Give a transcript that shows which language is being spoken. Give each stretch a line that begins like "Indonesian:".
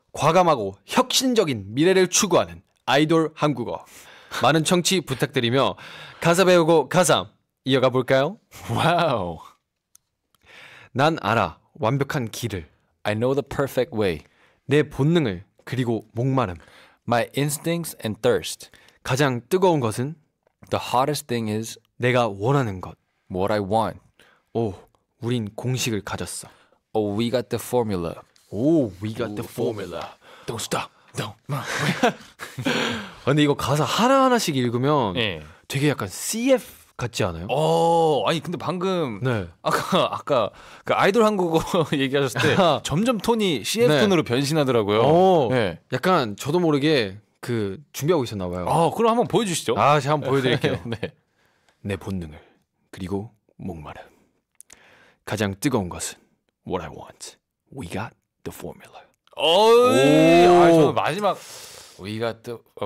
Korean: 과감하고 혁신적인 미래를 추구하는 아이돌 한국어. 많은 청취 부탁드리며 가사 배우고 가사 이어가 볼까요? 와우. 난 알아 완벽한 길을,
English: I know the perfect way.
Korean: 내 본능을, 그리고 목마름.
English: My instincts and thirst.
Korean: 가장 뜨거운 것은
English: The hottest thing is
Korean: 내가 원하는 것.
English: what I want.
Korean: 오, 우린 공식을 가졌어.
English: Oh, we got the formula. 오, we got the formula. Don't stop. Don't.
Korean: 근데 이거 가사 하나하나씩 읽으면 예. 되게 약간 CF 같지 않아요? 아니 근데 방금 네. 아까 그 아이돌 한국어 얘기하셨을 때 점점 톤이 CF 네. 톤으로 변신하더라고요. 오, 네. 약간 저도 모르게 그 준비하고 있었나 봐요. 그럼 한번 보여주시죠. 제가 한번 보여드릴게요. 네. 내 본능을, 그리고 목마름. 가장 뜨거운 것은
English: what I want. We got the formula.
Korean: 저는 마지막
English: we got the